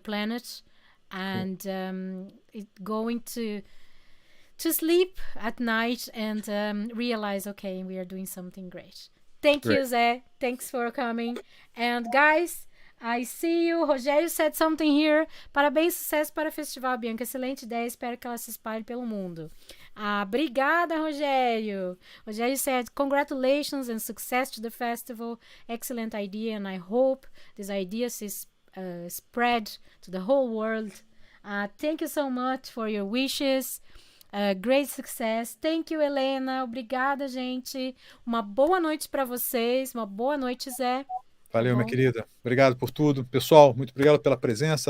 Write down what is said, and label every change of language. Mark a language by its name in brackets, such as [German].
[English] the planet, and going to sleep at night and realize, okay, we are doing something great. Thank you, Great. Zeh. Thanks for coming. And guys, I see you. Rogério said something here. [Portuguese] Parabéns, sucesso para o festival, Bianca. Excelente ideia. Espero que ela se espalhe pelo mundo. Obrigada, Rogério. [English] Rogério said, congratulations and success to the festival. Excellent idea, and I hope this idea is spread to the whole world. Thank you so much for your wishes. Great success. Thank you, Helena. [Portuguese] Obrigada, gente. Uma boa noite para vocês. Uma boa noite, Zé. Valeu, minha bom? querida. Obrigado por tudo. Pessoal, muito obrigado pela presença.